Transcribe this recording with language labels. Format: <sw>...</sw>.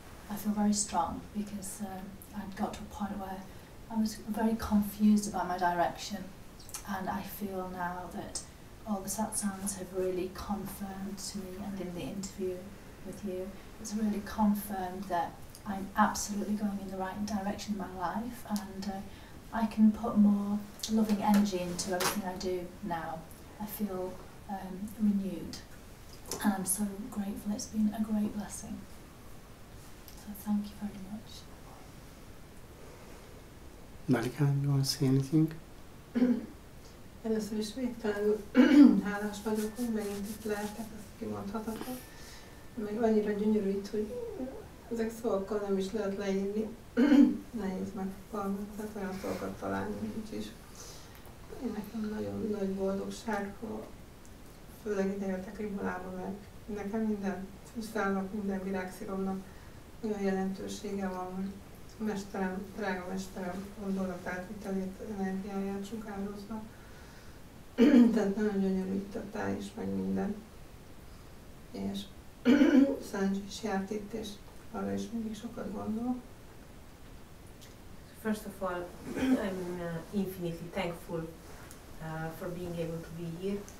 <en>I feel very strong because I'd got to a point where I was very confused about my direction, and I feel now that all the satsangs have really confirmed to me, and in the interview with you, it's really confirmed that I'm absolutely going in the right direction in my life, and I can put more loving energy into everything I do now. I feel renewed, and I'm so grateful. It's been a great blessing. So thank you very much. Malika, you want to say anything?</en> <hu>Először is végtelenül hálás vagyok, hogy megint itt lehetek, ezt kimondhatatlan. Meg annyira gyönyörű itt, hogy ezek szavakkal nem is lehet leírni. Nehéz megfogalmazni, tehát olyan szavakat találni nincs is. Én nekem nagyon nagy boldogság, főleg ide jöttek Ribollába, mert nekem minden fűszálnak, minden virágsziromnak olyan jelentősége van, hogy a mesterem, drága mesterem gondolat átvitelét, energiáját sugározva. Tehát nagyon gyönyörű itt a táj is, meg minden. És Sanji is járt itt, és arra is mindig sokat gondol.</hu> <en>First of all, I'm infinitely thankful for being able to be here.</en>